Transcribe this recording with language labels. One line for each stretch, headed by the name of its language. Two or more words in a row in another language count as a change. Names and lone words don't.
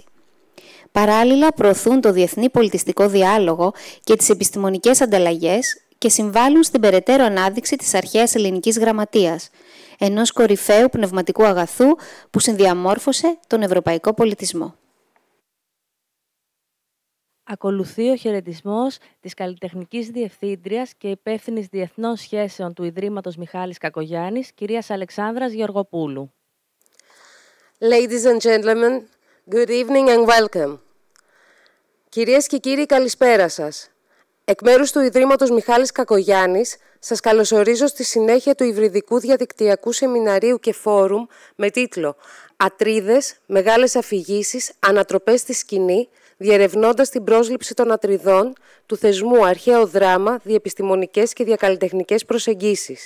Greek: Παράλληλα, προωθούν το διεθνή πολιτιστικό διάλογο και τις επιστημονικές ανταλλαγές και συμβάλλουν στην περαιτέρω ανάδειξη της αρχαίας ελληνικής γραμματείας, ενός κορυφαίου πνευματικού αγαθού που συνδιαμόρφωσε τον ευρωπαϊκό πολιτισμό. Ακολουθεί ο χαιρετισμός της καλλιτεχνικής διευθύντριας και υπεύθυνης διεθνών σχέσεων του Ιδρύματος Μιχάλης Κακογιάννης, κυρίας Αλεξάνδρας Γεωργοπούλου.
English: Ladies and gentlemen, good evening and welcome.
Greek: Κυρίες και κύριοι, καλησπέρα σας. Εκ μέρους του Ιδρύματος Μιχάλης Κακογιάννης, σας καλωσορίζω στη συνέχεια του υβριδικού διαδικτυακού σεμιναρίου και φόρουμ με τίτλο «Ατρίδες, μεγάλες αφηγήσεις, ανατροπές στη σκηνή, διερευνώντας την πρόσληψη των Ατριδών» του θεσμού Αρχαίο Δράμα, Διεπιστημονικές και Διακαλλιτεχνικές Προσεγγίσεις.